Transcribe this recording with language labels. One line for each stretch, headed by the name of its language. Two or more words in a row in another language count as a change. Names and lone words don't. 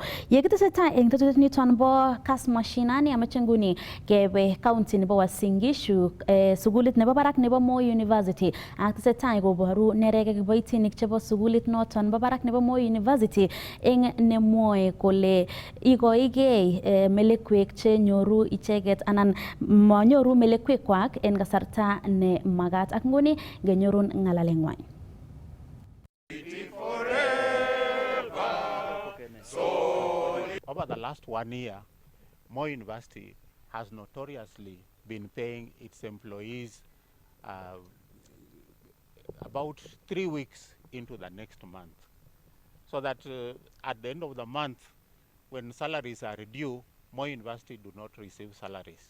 Kalenjin: Yekitesetai en tetutiet niton bo Kass Mashinani amache nguni kebe county nebo Uasin Gishu sugulit nebo barak nebo Moi University ak tesetai koboru neregek kiboitinik chebo sugulit noton bo barak nebo Moi University eng nemwoe kole ikoigei melekwek che nyoru icheget anan manyoru melekwek kwak en kasarta ne magat ak nguni genyorun ngalalengwai.
English: Over the last 1 year, Moi University has notoriously been paying its employees about 3 weeks into the next month, so that at the end of the month, when salaries are due, Moi University do not receive salaries.